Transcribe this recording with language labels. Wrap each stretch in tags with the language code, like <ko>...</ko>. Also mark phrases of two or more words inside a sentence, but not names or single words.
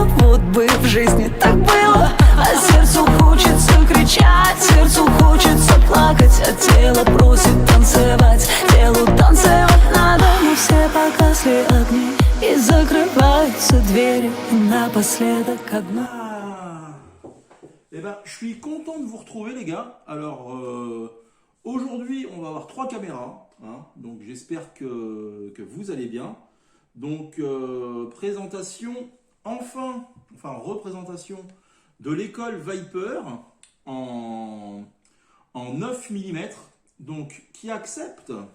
<ru>Вот бы в жизни так было, а сердцу хочется кричать, сердцу хочется плакать, а тело просит танцевать, телу танцевать надо. Но все погасли огни и закрываются двери, и напоследок одна.</ru> <fr>Eh ben, je suis content de vous retrouver les gars. Alors, aujourd'hui, on va avoir 3 caméras, hein, donc j'espère que vous allez bien. Donc, présentation, enfin représentation de l'école Viper en 9 mm, donc qui accepte</fr>